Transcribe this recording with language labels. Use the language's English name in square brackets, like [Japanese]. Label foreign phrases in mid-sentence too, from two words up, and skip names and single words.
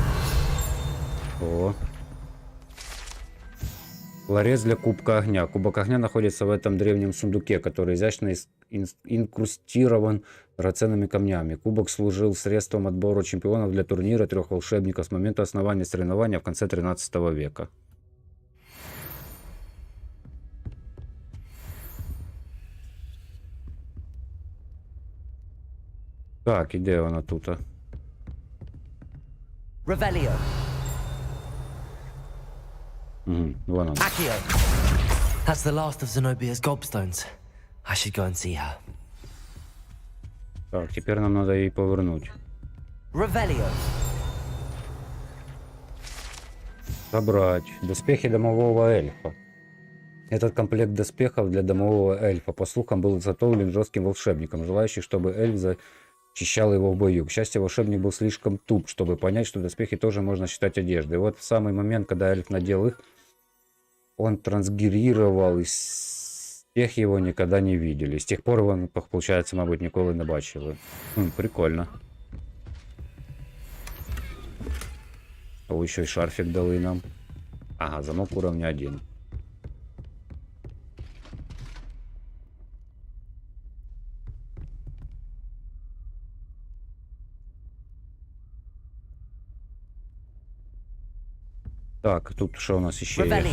[Russian] О. Ларец для кубка огня. Кубок огня находится в этом древнем сундуке, который изящно инкрустирован драгоценными камнями. Кубок служил средством отбора чемпионов для турнира 3 волшебников с момента основания соревнования в конце 13 века. [Ukrainian] Так, і де вона тут? Revelio. [Russian] Вон она. Accio. [English] That's the last of Zenobia's gobstones. I should go and see her. [Russian] Так, теперь нам надо її повернуть. Revelio. Собрать. Доспехи домового эльфа. Этот комплект доспехов для домового эльфа, по слухам, был изготовлен жестким волшебником, желающим, чтобы эльф защищал его в бою. К счастью, волшебник был слишком туп, чтобы понять, что доспехи тоже можно считать одеждой. И вот в самый момент, когда эльф надел их, он трансгерировал, и с тех его никогда не видели. С тех пор он, получается, [Ukrainian] мабуть, ніколи не бачили. Прикольно. [Russian] О, еще и шарфик дали нам. Ага, замок уровня 1. Так, тут что у нас еще есть?